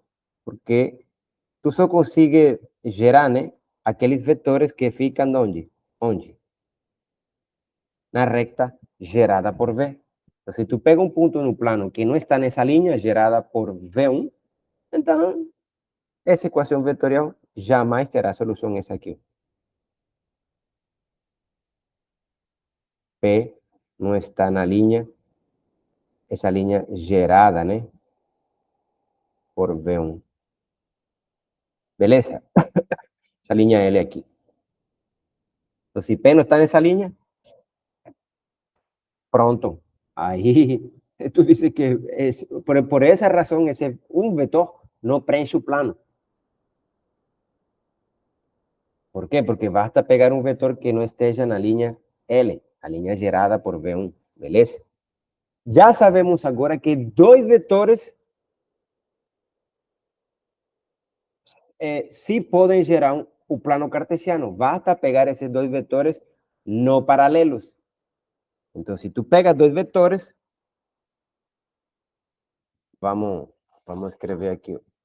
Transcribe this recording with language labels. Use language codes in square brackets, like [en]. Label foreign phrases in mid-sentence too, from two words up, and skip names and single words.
[es] Porque tú solo consigues gerar, ¿no?, aquellos vectores que fican ¿dónde? ¿Onde? Una recta gerada por V. Entonces, si tú pegas un punto en un plano que no está en esa línea gerada por V1, entonces esa ecuación vectorial [pt] jamais terá [es] solución esa aquí. P no está en la línea, esa línea gerada, ¿no?, por V1. Beleza? Esa línea L aquí. Entonces, si P no está en esa línea, pronto. Ahí tú dices que por esa razón ese un vector no preenche su plano. ¿Por qué? Porque basta pegar un vector que no esté en la línea L, la línea gerada por V1, beleza? [pt] Já sabemos agora que dois vetores sí podem gerar o plano cartesiano. Basta pegar esses dois vetores [es] no paralelos. [pt] Então, se tu pegas dois vetores, vamos escrever aqui.